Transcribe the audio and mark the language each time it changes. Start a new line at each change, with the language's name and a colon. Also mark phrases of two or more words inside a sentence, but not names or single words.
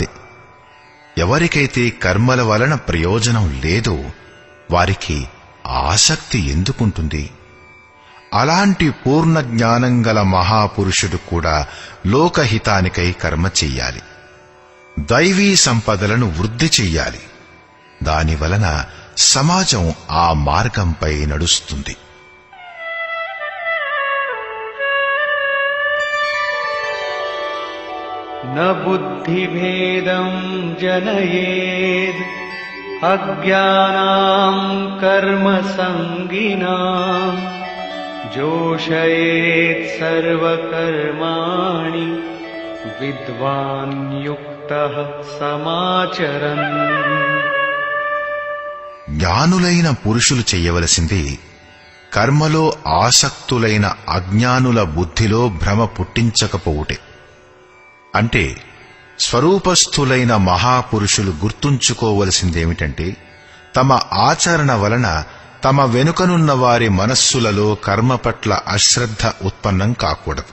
Telugu: ఎవరికైతే కర్మల వలన ప్రయోజనం లేదో వారికి ఆసక్తి ఎందుకుంటుంది? అలాంటి పూర్ణ జ్ఞానం గల మహాపురుషుడు కూడా లోకహితానికై కర్మ చెయ్యాలి. దైవీ సంపదలను వృద్ధి చెయ్యాలి. దానివలన సమాజం ఆ మార్గంపై నడుస్తుంది.
Sanskrit: न बुद्धिभेदं जनयेद् अज्ञानां कर्मसंगिनां जोषयेत् सर्वकर्माणि विद्वान् युक्तः समाचरन्।
Telugu: జ్ఞానులైన పురుషులు చెయ్యవలసింది కర్మలో ఆసక్తులైన అజ్ఞానుల బుద్ధిలో భ్రమ పుట్టించకపోవుటే. అంటే స్వరూపస్థులైన మహాపురుషులు గుర్తుంచుకోవలసిందేమిటంటే, తమ ఆచరణ వలన తమ వెనుకనున్న వారి మనస్సులలో కర్మ పట్ల అశ్రద్ధ ఉత్పన్నం కాకూడదు.